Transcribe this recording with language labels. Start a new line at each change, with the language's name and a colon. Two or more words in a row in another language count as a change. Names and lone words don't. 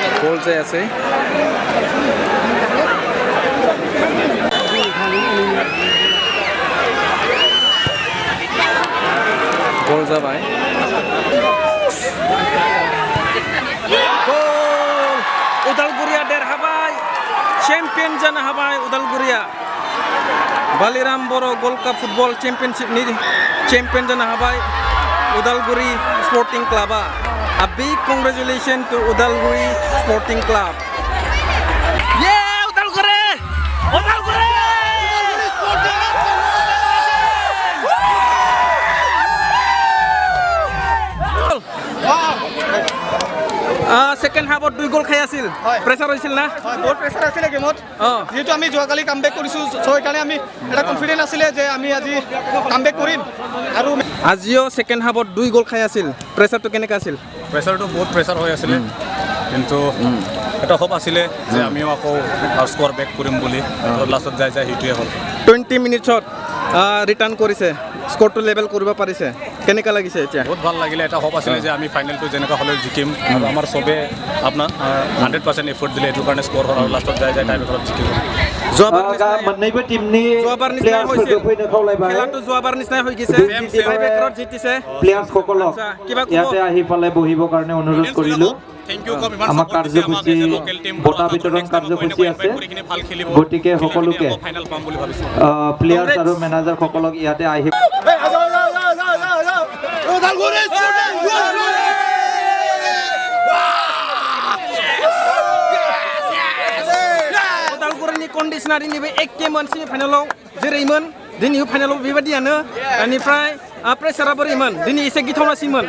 Bodo: गल जायासै गल जाबाय उदालगुरिया देरहाबाय चेम्पियन जानो हाबाय उदालगुरिया बालिराम बर' गल्ड काप फुटबल चेम्पियनशिपनि चेम्पियन जानो हाबाय उदालगुरि स्पर्टिं क्लाबा
English: A big congratulations to Udalguri Sporting Club. Yeah, Udalguri! Udalguri! Second half of 2 goal
Assamese: খাই আছিল প্ৰেছাৰ হৈছিল না বহুত প্ৰেছাৰ আছিলে গেমত যেহেতু আমি যোৱাকালি কামবেক কৰিছোঁ সো সেইকাৰণে আমি এটা কনফিডেন্ট আছিলে যে আমি আজি কামবেক কৰিম আৰু আজিও
English: second half
Assamese: 2 গোল খাই আছিল প্ৰেছাৰটো কেনেকা আছিল প্ৰেছাৰটো বহুত প্ৰেছাৰ হৈ আছিলে কিন্তু এটা হোপ আছিলে যে আমিও আকৌ
English: score back
Assamese: কৰিম বুলি লাষ্টত যাই সেইটোৱে হ'ল 20 মিনিটছত ৰিটাৰ্ণ কৰিছে স্কোৰটো লেভেল কৰিব পাৰিছে কেনেকা লাগিছে এতিয়া বহুত ভাল লাগিলে এটা হোপ আছিলে যে আমি ফাইনেলটো যেনেকা হ'লে জিকিম আৰু আমাৰ সবে আপোনাৰ 100% এফৰ্ট দিলে এইটো কাৰণে স্কোৰ হ'ল আৰু লাষ্টত যাই টাইম এখনত জিকিব
Bodo: मोननैबो टीमनि प्लेयार्सफोरखौ फैनो खावलायबाय
Assamese: खेलाটো যোৱাবাৰ নিচিনাই হৈ গৈছে টাইব্ৰেকাৰত জিতিছে প্লেয়াৰ্ছসকলক ইয়াতে আহি পালে বহিবৰ কাৰণে অনুৰোধ কৰিলো আমাৰ কাৰ্যসূচী বঁটা বিতৰণ কাৰ্যসূচী আছে গতিকে সকলোকে প্লেয়াৰ্ছ আৰু মেনেজাৰসকলক ইয়াতে আহি
Bodo: उदालगुरिनि कन्डिशनार निबे एके मोनसे फाइनालाव जेरैमोन दिनै फाइनालाव बेबायदियानो बेनिफ्राय प्रेसारा बोरैमोन दिनै एसे गिथावनासिमोन